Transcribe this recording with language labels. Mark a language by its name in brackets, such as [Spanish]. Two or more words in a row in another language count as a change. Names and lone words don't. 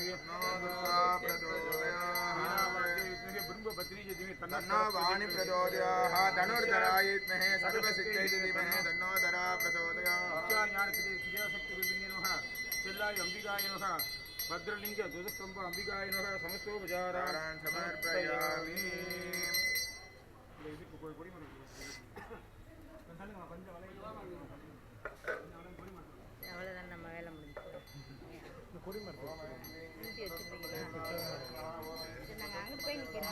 [Sanskrit] ब्रह्मपत्नी च धीमहि तन्नो वाणी प्रचोदयात् धनुर्धराय विद्महे सर्वसिद्धियै धीमहि तन्नो धरा प्रचोदयात् क्रियाशक्ति विभिन्ने नमः चिल्लाय अंबिकाय नमः भद्रलिंग ध्वजस्तंभ अंबिकाय नमः समस्तोपचारान् समर्पयामि [Tamil] அவ்வளோதான் நம்ம வேலை முடிஞ்சு. ஊற்றி வச்சுருக்கீங்களா? சரி, நாங்கள் அங்கிட்டு போய் நிற்கணும்.